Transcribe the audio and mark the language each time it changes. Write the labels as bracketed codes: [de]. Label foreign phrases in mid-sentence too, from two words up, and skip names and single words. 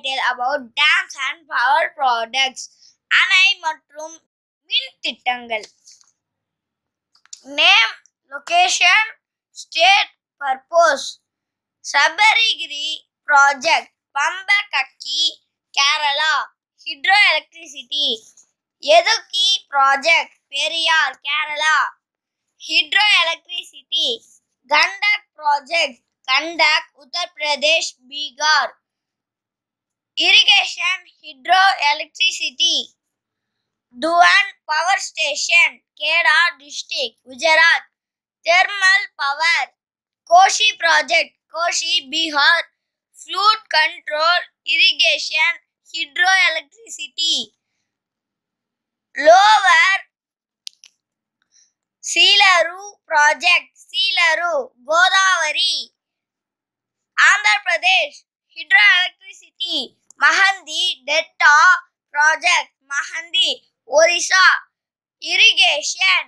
[en] about dams and power products. [ta] அணை மற்றும் மின் திட்டங்கள். [en] Name, location, state, purpose. Sabaragiri project, Pambakakki, Kerala. Hydroelectricity. Yedukki project, Periyar, Kerala. Hydroelectricity. Gandak project, Gandak, Uttar Pradesh, Bihar. Irrigation, hydroelectricity. Duan power station, Kheda district, Gujarat. Thermal power. Koshi project, Koshi, Bihar. Flood control, irrigation, hydroelectricity. Lower Seelaru project, Seelaru, Godavari. Andhra Pradesh, hydroelectricity. Mahandi Delta project, Mahandi, Orissa. Irrigation.